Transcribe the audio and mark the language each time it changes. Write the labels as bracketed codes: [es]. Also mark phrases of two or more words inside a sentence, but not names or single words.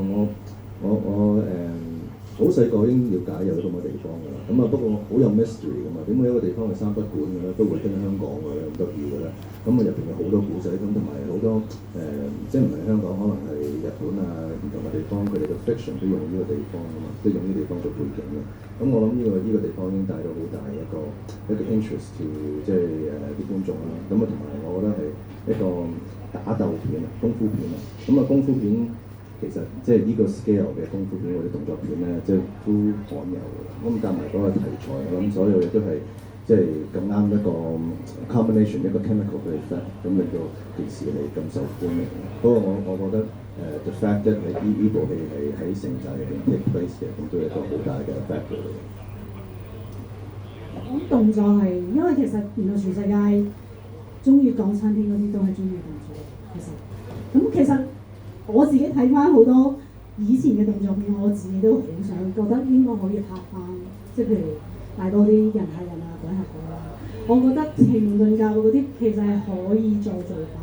[yue] 我好細個已經了解有啲咁嘅地方㗎啦。咁不過好有 mystery 㗎嘛。點解一個地方係三不管嘅咧，都會跟香港嘅咧咁得意嘅咧？咁入邊有好多古仔，咁同埋好多即係唔係香港，可能係日本啊唔同嘅地方，佢哋嘅 fiction 都用呢個地方㗎嘛，都用呢個地方做背景嘅。咁我諗呢個地方已經帶到好大一個 [en] interest to [yue] 即係啲觀眾啦。咁同埋我覺得係一個打鬥片啊，功夫片啊。功夫片其實即係呢個 scale 嘅功夫片或者動作片咧，即係都罕有嘅。咁加埋嗰個題材，我諗所有嘢都係即係咁啱一個 combination 一個 chemical 嘅 effect，咁令到件事係咁受歡迎。不過我覺得 [en] the fact that [yue] 呢部戲係喺城寨入邊 [en] take place [yue] 嘅，咁都係一個好大嘅 effect 嚟嘅。我動作係因為其實原來全世界中意港產片嗰啲都係中意動作，其實我自己睇翻好多以前嘅動作片，我自己都好想覺得應該可以拍翻，即係譬如大多啲人係人啊、鬼係鬼啊，我覺得奇門遁甲嗰啲其實係可以再做翻。